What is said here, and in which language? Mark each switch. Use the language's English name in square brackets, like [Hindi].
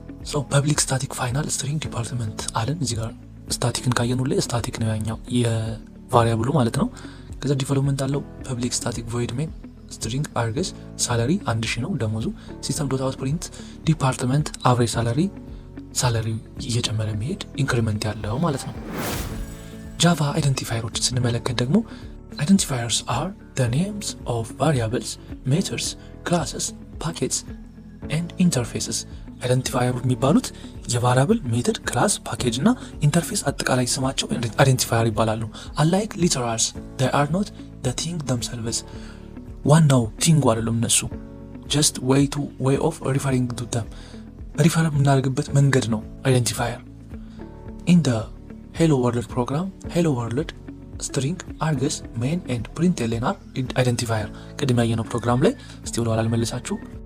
[Amharic] ሶ ፐብሊክ ስታቲክ ፋይናል ስትሪንግ ዲፓርትመንት አለን። እዚህ ጋር ስታቲክን ካየን ሁሌ ስታቲክ ነው ያኛው የቫሪያብሉ ማለት ነው። ከዛ ዲቨሎፕመንት አለው ፐብሊክ ስታቲክ ቮይድ ሜን ስትሪንግ አርገስ ሳላሪ 1000 ነው ደሞዙ። ሲስተም ዶት አውት ፕሪንት ዲፓርትመንት አቨሬጅ ሳላሪ እየጨመረ የሚሄድ ኢንክሪመንት ያለው ማለት ነው። ጃቫ አይደንቲፋየሮችን ስንመለከት ደግሞ [English] Identifiers are the names of variables, methods, classes, packets and interfaces. [Amharic] አይደንቲፋየር የሚባሉት የቫሪያብል ሜተድ ክላስ ፓኬጅ እና ኢንተርፌስ አጠቃላይ ስማቸው አይደንቲፋየር ይባላሉ። [English] unlike literals they are not the thing themselves [Amharic] ዋናው ቲንጉ አይደለም እነሱ [English] just way of referring to them [Amharic] ሪፈር የምናደርግበት መንገድ ነው አይደንቲፋየር። [English] in the hello world program hello world string args main and println are identifier [Amharic] ቅድም ያየነው ፕሮግራም ላይ እስቲ ወደ ኋላ ልመልሳችሁ።